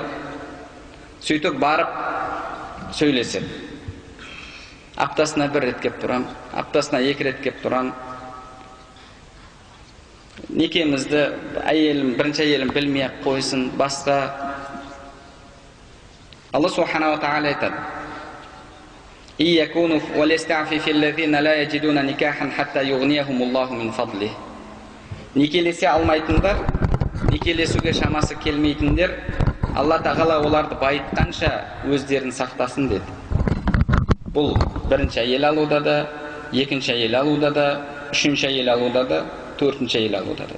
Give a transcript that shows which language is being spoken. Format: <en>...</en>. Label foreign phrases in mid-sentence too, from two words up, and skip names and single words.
<kk>Сөйтіп барып сөйлеседі. Аптасына бір рет кеп тұрам, аптасына 2 рет кеп тұрам. Некемізді бірінші әйелім білмей қойсын, басқа. Алла</kk> <ar>سبحانه وتعالى</ar> <kk>айтады:</kk> <ar>«يكونوا وليستعفف الذين لا يجدون نكاحا حتى يغنيهم الله من فضله».</ar> <kk>Некелесе алмайтындар, некелесуге шамасы келмейтіндер, Алла тағала оларды байытқанша өздерін сақтасын деді. Бұл бірінші әйел алуда да, екінші әйел алуда да, үшінші әйел алуда да, төртінші әйел алуда да.</kk>